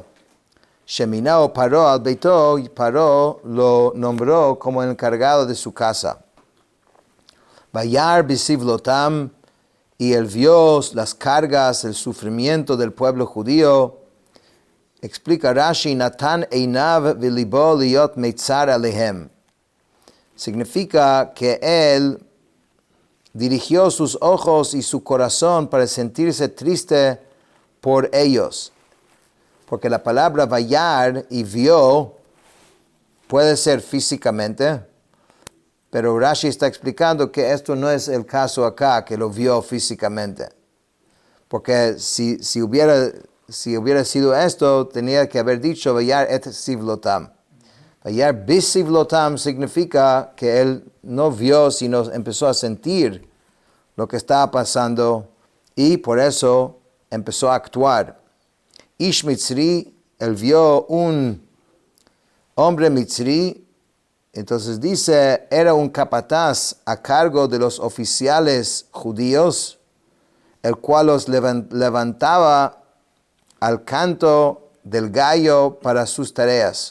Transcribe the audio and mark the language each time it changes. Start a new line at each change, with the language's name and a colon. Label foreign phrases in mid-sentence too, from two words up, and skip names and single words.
Hebrew: שמינהו פרעה על ביתו,
Spanish: Paró lo nombró como encargado de su casa.
Hebrew: וירא בסבלותם,
Spanish: y él vio las cargas, el sufrimiento del pueblo judío.
Hebrew: Explica Rashi, נתן עיניו ולבו להיות מיצר עליהם.
Spanish: Significa que él dirigió sus ojos y su corazón para sentirse triste por ellos. Porque la palabra vayar y vio puede ser físicamente, pero Rashi está explicando que esto no es el caso acá, que lo vio físicamente. Porque si hubiera sido esto, tenía que haber dicho
Hebrew: וירא את סבלותם. וירא בסבלותם
Spanish: significa que él no vio, sino empezó a sentir lo que estaba pasando y por eso empezó a actuar.
Hebrew: איש מצרי,
Spanish: él vio un hombre mitzri, entonces dice, era un capataz a cargo de los oficiales judíos, el cual los levantaba al canto del gallo para sus tareas.